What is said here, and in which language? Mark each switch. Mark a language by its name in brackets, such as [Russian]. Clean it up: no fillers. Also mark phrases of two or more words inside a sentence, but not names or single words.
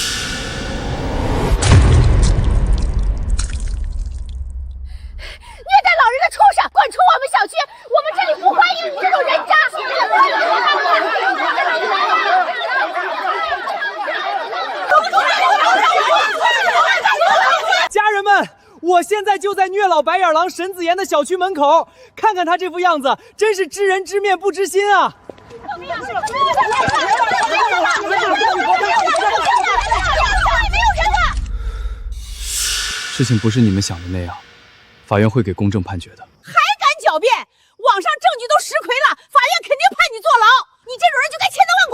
[Chinese] 虐待老人的畜生，滾出我們小區！我們這裡不歡迎你這種人渣！家人們，我現在就在虐老白眼狼沈子言的小區門口，看看他這副樣子，真是知人知面不知心啊！事情不是你們想的那樣。法院會給公正判決的。還敢狡辯？網上證據都實錘了，法院肯定判你坐牢。你這種人就該千